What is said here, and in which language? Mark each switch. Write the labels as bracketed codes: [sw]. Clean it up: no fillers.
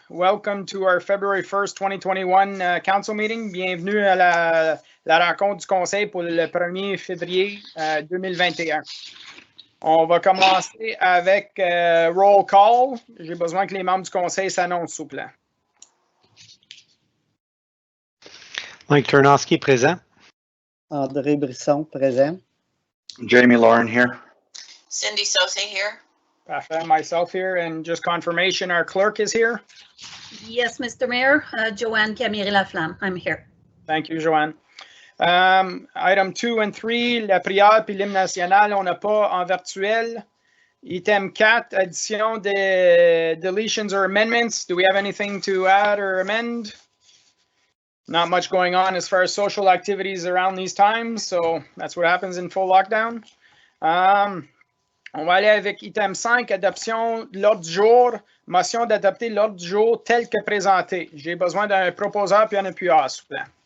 [en] Welcome to our February 1st, 2021 council meeting. [fr] Bienvenue à la rencontre du conseil pour le 1er février 2021. On va commencer avec [en] roll call. [fr] J'ai besoin que les membres du conseil s'annoncent, s'il vous plaît. Mike Turnowski, présent. André Brisson, présent. [en] Jamie Lauren here. Cindy Sose here. [fr] Parfait. [en] Myself here, and just confirmation, our clerk is here. Yes, Mr. Mayor. Joanne Camiri-Laflamme. I'm here. Thank you, Joanne. Item 2 and 3, [fr] la prière puis l'hymne national, on n'a pas en virtuel. [en] Item 4, [fr] addition des [en] deletions or amendments. Do we have anything to add or amend? Not much going on as far as social activities around these times, so that's what happens in full lockdown. [fr] On va aller avec item 5, adoption de l'ordre du jour. Motion d'adopter l'ordre du jour tel que présenté. J'ai besoin d'un proposeur puis un appuyeur, s'il vous plaît.